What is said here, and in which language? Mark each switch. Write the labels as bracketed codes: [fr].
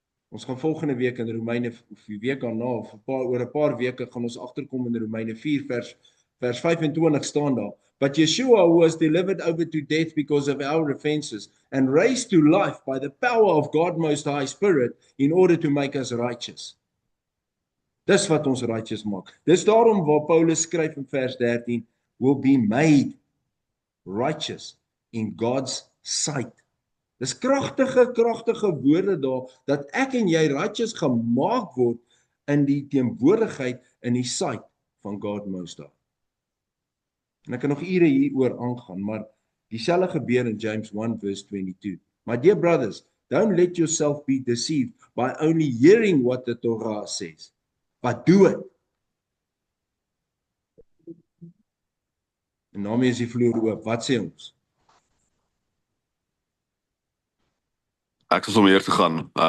[af] Ons gaan volgende week in Romeine, of die week daarna, of oor 'n paar weke gaan ons agterkom in Romeine 4 vers 25 staan daar. [en] But Yeshua was delivered over to death because of our offenses and raised to life by the power of God Most High Spirit in order to make us righteous. [af] Dis wat ons righteous maak. Dis daarom waar Paulus skryf in vers 13, [en] will be made righteous in God's sight. [af] Dis kragtige woorde daar, dat ek en jy righteous gemaak word in die teenwoordigheid, in die sight van God Most High. En ek kan nog ure hieroor aangaan, maar dieselfde gebeur in James 1 verse 22. [en] My dear brothers, don't let yourself be deceived by only hearing what the Torah says, but do it. [af] En daarmee is die vloer oop. Wat sê ons? Ek sal sommer eers te gaan.